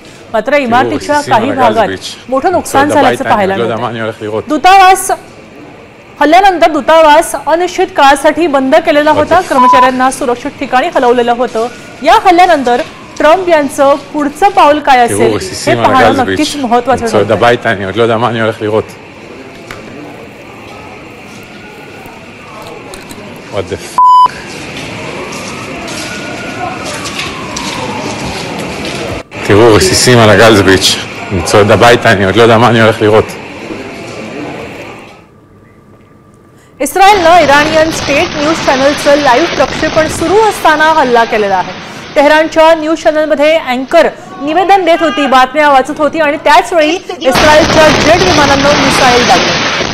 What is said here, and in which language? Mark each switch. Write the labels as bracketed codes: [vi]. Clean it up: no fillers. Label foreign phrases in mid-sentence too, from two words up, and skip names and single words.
[mr] मात्र इमारतीच्या काही भागात मोठं नुकसान झाल्याचं पाहायला मिळतं। हल्ल्यानंतर दूतावास अनिश्चित काळासाठी बंद केलेला होता। कर्मचाऱ्यांना सुरक्षित ठिकाणी हलवलेलं होतं। या हल्ल्यानंतर ट्रम्प यांचं पुढचं पाऊल काय असेल हे पाहणं नक्कीच महत्त्वाचं ठरतं। [he] תראו רסיסים על הגלזביץ', אני צועד הביתה, אני עוד לא יודע מה אני הולך לראות. [mr] इस्रायलनं [en] Iranian State News [mr] चॅनलचं लाईव्ह प्रक्षेपण सुरू असताना हल्ला केलेला आहे। तेहरानच्या न्यूज चॅनलमध्ये अँकर निवेदन देत होती, बातम्या वाचत होती आणि त्याच वेळी इस्रायलच्या जेट विमानांना मिसाईल डागली।